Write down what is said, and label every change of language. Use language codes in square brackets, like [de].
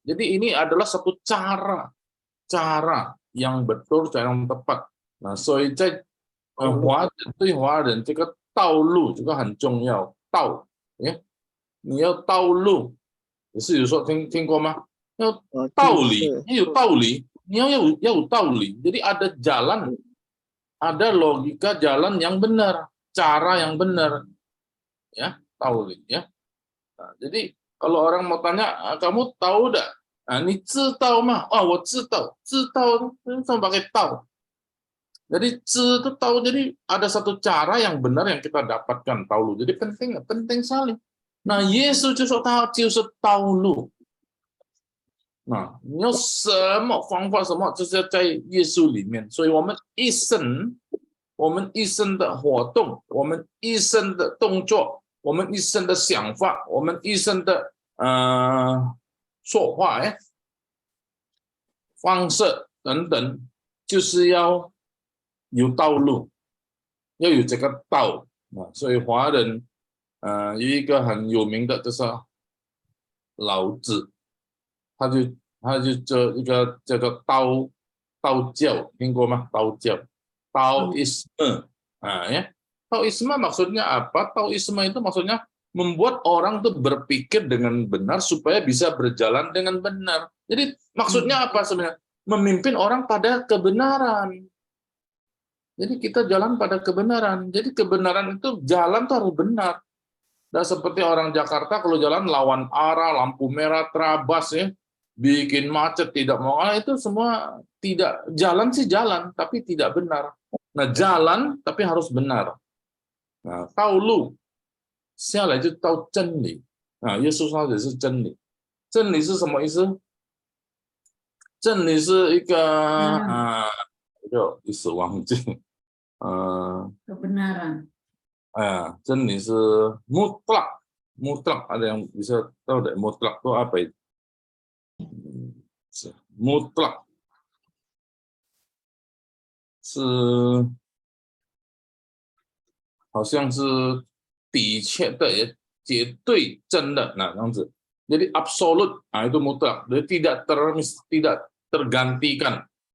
[id] Jadi ini adalah satu cara yang betul, cara yang tepat。 [zh] 所以在对华人这个道路这个很重要。道，你要道路，也是有说听过吗？要道理，要有道理，你要有道理。 [id] Jadi ada jalan, ada logika jalan yang benar, cara yang benar, ya, tauli, ya. Nah, jadi kalau orang mau tanya, kamu tahu enggak? [zh] Ni zi tau mah? [id] Oh, [zh] 我知道 [id] sama pakai tahu. Jadi zi itu tahu, jadi ada satu cara yang benar yang kita dapatkan tahu. Jadi penting sekali. [zh] Nah, Yesus 就说他就是道路。你有什么方法，什么就是要在耶稣里面。所以我们一生的活动，我们一生的动作，我们一生的想法，我们一生的说话方式等等，就是要有道路，要有这个道。所以华人有一个很有名的就是老子。他就这一个叫做道教，听过吗？ [id] 道教，Taoisme，ya. Taoisme maksudnya apa? Taoisme itu maksudnya membuat orang tuh berpikir dengan benar supaya bisa berjalan dengan benar. Jadi maksudnya apa sebenarnya? Memimpin orang pada kebenaran. Jadi kita jalan pada kebenaran. Jadi kebenaran itu jalan tuh harus benar. Dan seperti orang Jakarta kalau jalan lawan arah, lampu merah, terabas, ya. Bikin macet, tidak mau, itu semua tidak, jalan sih jalan, tapi tidak benar. Nah, jalan, tapi harus benar. [zh] Nah, 道路下来就到真理。耶稣说的是真理。真理是什么意思？真理是一个就一时忘记。 [id] kebenaran。 [zh] 真理是mutlak. [id] Mutlak, ada yang bisa tahu deh mutlak itu apa itu? [zh] Mutlak 是好像是底确的，也绝对真的，nah 这样子。 [id] Jadi absolut, itu mutlak, jadi tidak tergantikan.